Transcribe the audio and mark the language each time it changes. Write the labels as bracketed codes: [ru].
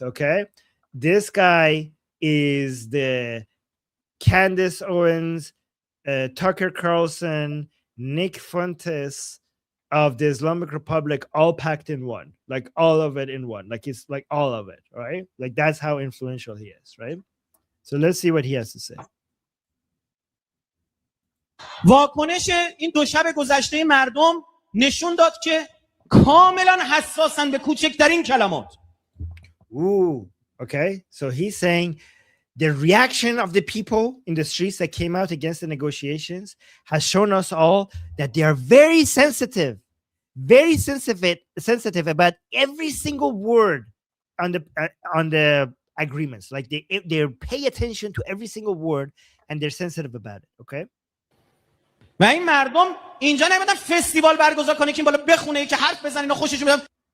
[en] Okay, this guy is the Candace Owens, Tucker Carlson, Nick Fuentes of the Islamic Republic, all packed in one, like all of it in one, like it's like all of it, right? Like that's how influential he is, right? So let's see what he has to say. [fa] واکنش این دو شب گذشته مردم نشون داد که کاملا حساسن به کوچکترین کلمات. [en] Ooh, okay. So he's saying the reaction of the people in the streets that came out against the negotiations has shown us all that they are very sensitive about every single word on the agreements. Like they pay attention to every single word and they're sensitive about it. Okay. [fa] و این مردم اینجا نمیدن فستیوال برگزار کنه که این بالا بخونه که حرف بزنین و خوشش بیاد.